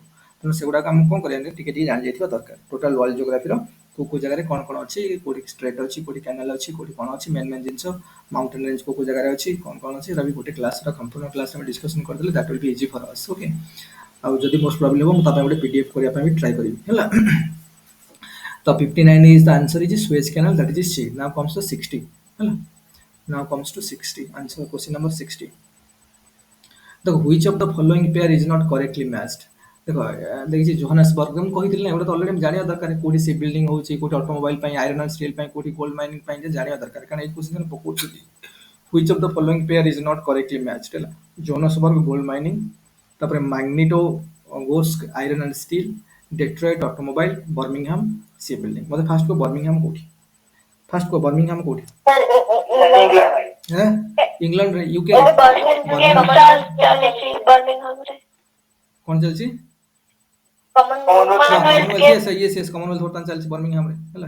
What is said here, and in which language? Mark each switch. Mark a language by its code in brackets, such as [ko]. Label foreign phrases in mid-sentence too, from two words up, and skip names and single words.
[or] ତେଣୁ ସେଗୁଡ଼ାକ ଆମକୁ କ'ଣ କରିବା ଟିକେ ଟିକେ ଜାଣିଯାଇଥିବା ଦରକାର [en] total world geography [or] କୋଉ କୋଉ ଜାଗାରେ କ'ଣ କ'ଣ ଅଛି କୋଉଠି ଷ୍ଟ୍ରେଟ୍ ଅଛି କୋଉଠି କ୍ୟାନାଲ ଅଛି କୋଉଠି କ'ଣ ଅଛି ମେନ୍ ମେନ୍ ଜିନିଷ [en] mountain range [or] କୋଉ କୋଉ ଜାଗାରେ ଅଛି କ'ଣ କ'ଣ ଅଛି ଏଟା ବି ଗୋଟେ କ୍ଲାସ୍ର ସମ୍ପୂର୍ଣ୍ଣ କ୍ଲାସ୍ ଆମେ ଡିସ୍କସନ୍ କରିଦେଲେ [en] that will be easy for us. [or] ଓକେ ଆଉ ଯଦି [en] most problem [or] ହେବ ମୁଁ ତା ପାଇଁ ଗୋଟେ ପିଡିଏଫ୍ କରିବା ପାଇଁ ବି ଟ୍ରାଏ କରିବି ହେଲା। [en] ତ 59 is the answer is Suez Canal that is C. Now comes to 60 ହେଲା। Now comes to 60 answer question number 60. The which of the following pair is not correctly matched? [hi] देखो देखिए [or] जोहान्सबर्ग ମୁଁ କହିଥିଲି ନା ଏଗୁଡ଼ା ତ ଅଲରେଡି ଜାଣିବା ଦରକାର କୋଉଠି [en] ship building [or] ହଉଛି କୋଉଠି ଅଟୋମୋବାଇଲ ପାଇଁ [en] iron and steel [or] ପାଇଁ କୋଉଠି [en] gold mining [or] ପାଇଁ ଜାଣିବା ଦରକାର କାରଣ ଏଇ କ୍ୱେଶ୍ଚନ ପକଉଛନ୍ତି। [en] which of the following pair is not correctly matched ହେଲା ଯୋହାନ୍ସବର୍ଗ gold mining ତାପରେ ମ୍ୟାଗ୍ନିଟୋ ଗୋସ୍କ iron and steel ଡେଟ୍ରଏଟ୍ ଅଟୋମୋବାଇଲ ବର୍ମିଂହାମ ship building. [or] ମୋତେ ଫାଷ୍ଟ କୁହ ବର୍ମିଂହାମ କୋଉଠି ଫାଷ୍ଟ କୁହ ବର୍ମିଂହାମ କୋଉଠି ଇଂଲଣ୍ଡରେ ୟୁକେ କ'ଣ ଚାଲିଛି କମନୱେଲ୍ଥ ବର୍ତ୍ତମାନ ଚାଲିଛି ବର୍ମିଂହାମରେ ହେଲା।